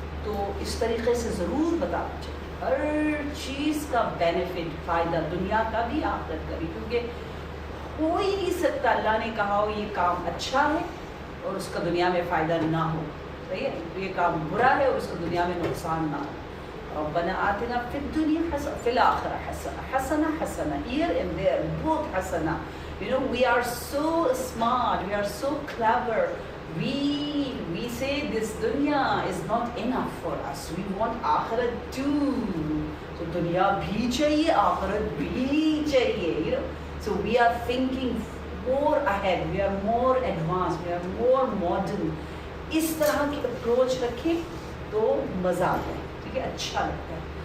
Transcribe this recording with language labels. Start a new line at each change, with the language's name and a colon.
Hindi: तो इस तरीके से ज़रूर बताना चाहिए, हर चीज़ का बेनिफिट, फ़ायदा, दुनिया का भी आखिरत का भी, क्योंकि हो ही नहीं सकता अल्लाह ने कहा हो ये काम अच्छा है और उसका दुनिया में फ़ायदा ना हो, सही है, तो ये काम बुरा है और उसका दुनिया में नुकसान ना हो।
Arabic: रब्बना आतिना फिद दुनिया हसना फिल आखिरह हसना, हसना हसना,
English: Here and there both हसना। You know, we are so smart, we are so clever. We say this dunya is not enough for us. We want akhirat too. So
Hindi: dunya bhi chahiye, akhirat bhi chahiye.
English: You know, so we are thinking more ahead. We are more advanced. We are more modern.
Hindi: इस तरह की approach रखें तो मज़ा आता है, ठीक है, अच्छा लगता है।